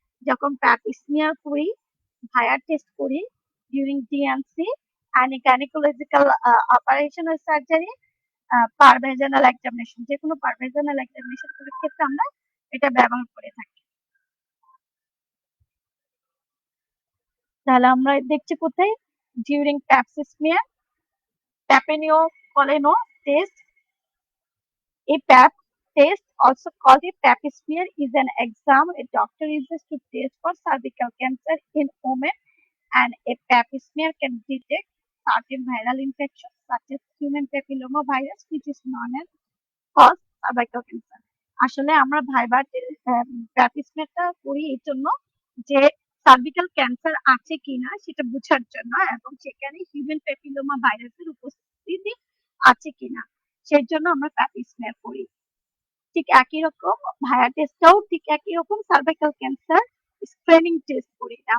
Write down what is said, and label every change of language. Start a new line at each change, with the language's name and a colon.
Bangla: যখন প্যাপ স্মিয়ার করি, ভায়ার টেস্ট করি, during DNC
English: and gynecological operation or surgery,
Bangla: পারভেজানাল examination, যে কোনো পারভেজানাল এক্সামিনেশন ক্ষেত্রে আমরা এটা ব্যবহার করে থাকি। তাহলে আমরা দেখছি কোথায়? During প্যাপসিসমিয়ার, প্যাপেনিও কলেনো test. এই প্যাপ
English: test, also called a pap smear, is an exam a doctor uses to test for cervical cancer in women, and a pap smear can detect certain viral infections such as human papilloma virus, which is known as cause cervical cancer.
Bangla: আসলে আমরা ভাইবাতে প্যাপ স্মেয়ারটা করি এই জন্য যে cervical cancer আছে কিনা সেটা বোঝার জন্য, এবং সেখানে হিউম্যান প্যাপিলোমা ভাইরাসের উপস্থিতি আছে কিনা সেই জন্য আমরা প্যাপ স্মেয়ার করি। ঠিক একই রকম ভাইয়া টেস্টটাও ঠিক একই রকম সার্ভাইকাল ক্যান্সার স্ক্রিনিং টেস্ট করি।